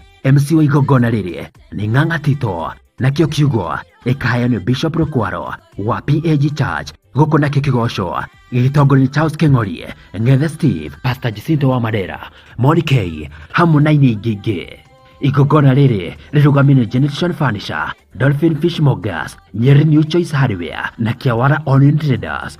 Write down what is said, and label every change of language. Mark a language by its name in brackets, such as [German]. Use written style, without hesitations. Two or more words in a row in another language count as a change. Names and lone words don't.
[Kikuyu] MC wa igongona rĩrĩ nĩ Ng'ang'a Tito, nakĩo kiugo ĩkaheanwo Bishop Rũkwaro wa PAG Church. Gũkũ nakĩo kĩgoco gĩgĩtongorio nĩ Charles Keng'ori, Ng'ethe Steve, Pastor Jacinto wa Madera, Monica hamwe na aini ingĩ. Igongona rĩrĩ rĩrũgamĩrĩirwo nĩ Generation Furniture, Dolphin Fish Mongers, Nyeri New Choice Hardware na Kiawara Onion Traders.